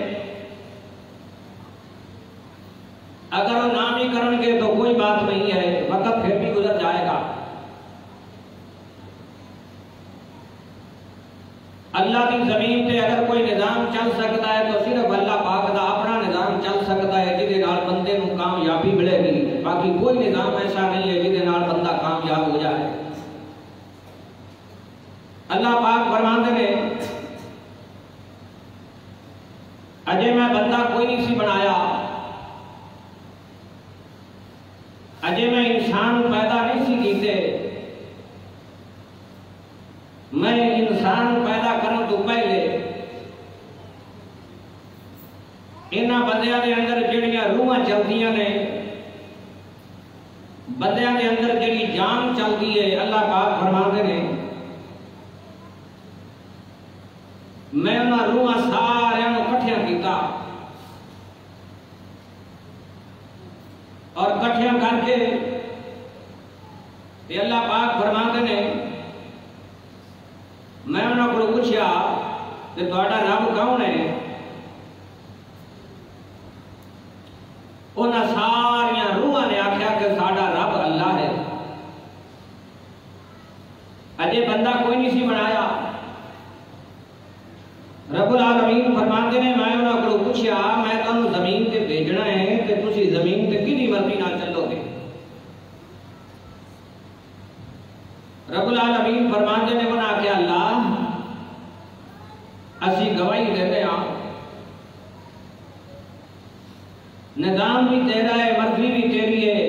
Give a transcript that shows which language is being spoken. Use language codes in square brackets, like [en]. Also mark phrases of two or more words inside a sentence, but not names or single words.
[ur] اگر وہ نہ بھی کرن گے تو کوئی بات نہیں ہے، وقت پھر بھی گزر جائے گا. [pa] اللہ کی زمین تے اگر کوئی نظام چل سکتا ہے تو صرف اللہ پاک دا اپنا نظام چل سکتا ہے جہدے نال بندے نوں کامیابی ملے گی. [ur] باقی کوئی نظام ایسا نہیں ہے جہدے نال بندہ کامیاب ہو جائے. [pa] اللہ پاک فرماندے نے اجے میں بندہ کوئی نہیں سی بنایا، اجے میں انسان پیدا نہیں سی کیتے. میں انسان پیدا کرنے تو پہلے انہاں بندیاں دے اندر جڑیاں روحاں چلدیاں نے، بندیاں دے اندر جڑی جان چلدی ہے، اللہ پاک فرماندے نے میں انہاں روحاں سارے کٹھیاں کیتا اور کٹھیاں کر کے تے اللہ پاک فرماندے نے میں انہاں کو پوچھیا کہ تہاڈا رب کون ہے؟ انہاں ساریاں روحاں نے آکھیا کہ ساڈا رب اللہ ہے. اجے بندہ کوئی نہیں سی بنایا. رب العالمین [ur] فرماتے ہیں [pa] میں انہاں کو پوچھیا میں تانوں زمین تے بھیجنا ہے کہ تسی زمین تے کدی مرضی نال چلو گے. [ur] رب العالمین فرماتے ہیں انہاں کہ اللہ اسی گواہی دیتے ہیں نظام بھی تیرا ہے، مرضی بھی تیری ہے.